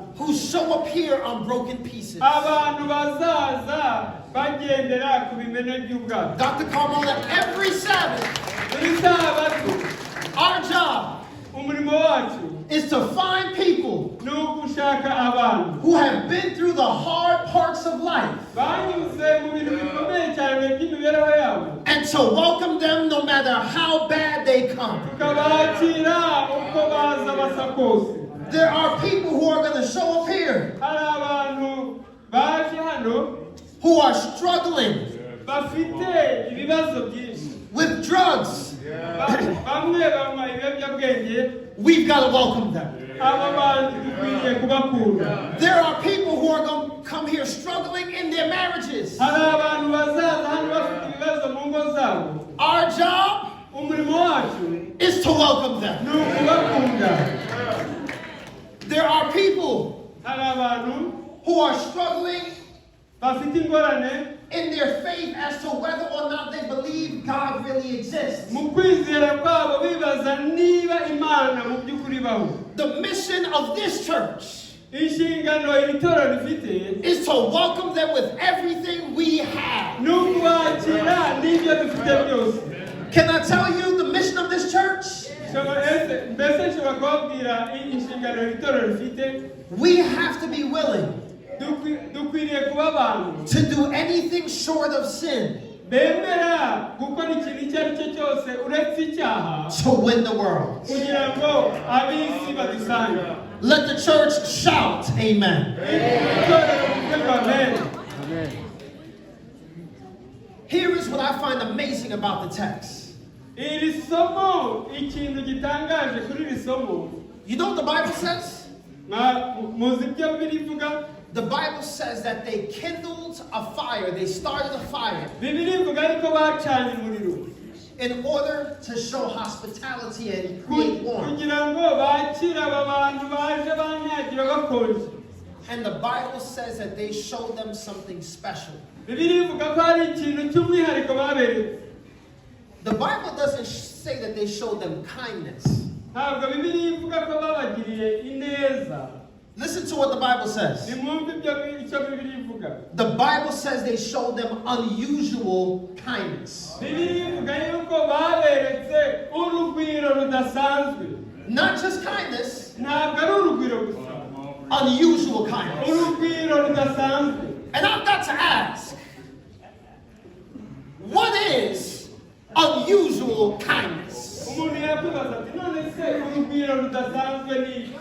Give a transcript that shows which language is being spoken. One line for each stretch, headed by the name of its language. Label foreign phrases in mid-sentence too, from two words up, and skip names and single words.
English: who show up here on broken pieces.
Kinyarwanda: Abantu bazaza bagendera ku bimene by'ubwato.
English: Dr. Carmona, every Sabbath,
Kinyarwanda: Buri sabato
English: our job
Kinyarwanda: umurimo wacu
English: is to find people
Kinyarwanda: ni ugushaka abantu
English: who have been through the hard parts of life
Kinyarwanda: banyuze mu bintu bikomeye cyane by'imibereho yabo,
English: and to welcome them no matter how bad they come.
Kinyarwanda: tukabakira uko baza basa kose.
English: There are people who are going to show up here
Kinyarwanda: Hari abantu baje hano
English: who are struggling
Kinyarwanda: bafite ibibazo byinshi,
English: with drugs.
Kinyarwanda: bamwe banywa ibiyobyabwenge.
English: We've got to welcome them.
Kinyarwanda: Aba bantu dukwiriye kubakunda.
English: There are people who are going to come here struggling in their marriages.
Kinyarwanda: Hari abantu bazaza hano bafite ibibazo mu ngo zabo.
English: Our job
Kinyarwanda: Umurimo wacu
English: is to welcome them.
Kinyarwanda: ni ukubakunda.
English: There are people
Kinyarwanda: Hari abantu
English: who are struggling
Kinyarwanda: bafite ingorane
English: in their faith as to whether or not they believe God really exists.
Kinyarwanda: mu kwizera kwabo bibaza niba Imana mu by'ukuri baho.
English: The mission of this church
Kinyarwanda: Inshingano iri torero rifite
English: is to welcome them with everything we have.
Kinyarwanda: ni ukubakira n'ibyo dufite byose.
English: Can I tell you the mission of this church?
Kinyarwanda: Mbese nshobora kubabwira inshingano iri torero rifite.
English: We have to be willing
Kinyarwanda: Dukwiriye kuba abantu
English: to do anything short of sin
Kinyarwanda: bemera gukora ikintu icyo ari cyo cyose uretse icyaha
English: to win the world.
Kinyarwanda: kugira ngo ab'isi badusange.
English: Let the church shout, amen.
Kinyarwanda: Itorero rivuge ngo amen.
English: Here is what I find amazing about the text.
Kinyarwanda: Iri somo, ikintu gitangaje kuri iri somo,
English: You know what the Bible says?
Kinyarwanda: muzi ibyo birivuga.
English: The Bible says that they kindled a fire, they started a fire
Kinyarwanda: Bibiliya ivuga ariko bacanye umuriro
English: in order to show hospitality and create warmth.
Kinyarwanda: kugira ngo bakire aba bantu baje banyagira bakonje.
English: And the Bible says that they showed them something special.
Kinyarwanda: Bibiliya ivuga ko hari ikintu cy'umwihariko baberetse.
English: The Bible doesn't say that they showed them kindness.
Kinyarwanda: Ntabwo Bibiliya ivuga ko babagiriye ineza.
English: Listen to what the Bible says.
Kinyarwanda: Nimwumve icyo Bibiliya ivuga.
English: The Bible says they showed them unusual kindness.
Kinyarwanda: Bibiliya ivuga yuko baberetse urugwiro rudasanzwe.
English: Not just kindness,
Kinyarwanda: Ntabwo ari urugwiro gusa,
English: unusual kindness.
Kinyarwanda: urugwiro rudasanzwe.
English: And I've got to ask, what is unusual kindness?
Kinyarwanda: Umuntu yakwibaza ati none se urugwiro rudasanzwe ni iki?